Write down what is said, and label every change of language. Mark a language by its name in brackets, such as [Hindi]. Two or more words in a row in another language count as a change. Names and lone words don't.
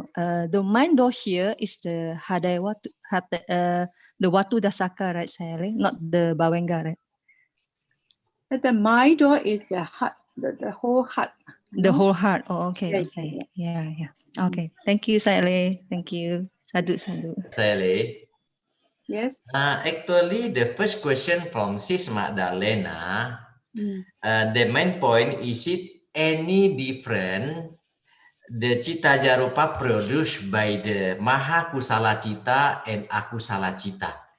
[English] The mind door here is the [Pali] hadai watu, [English] the [Pali] watu dasaka, [English] right, Sayalay? Not the bawenga, right? But the mind door is the heart, the whole heart. The whole heart. Oh, okay. Yeah. Yeah. Okay. Thank you, Sayalay. Thank you. Sadhu. Sayalay. Yes. Actually, the first question from Sis Magdalena, the main point is it any different the [Pali] Citaja Rupa [English] produced by the [Pali] Maha Kusala Cita [English] and [Pali] Akusala Cita?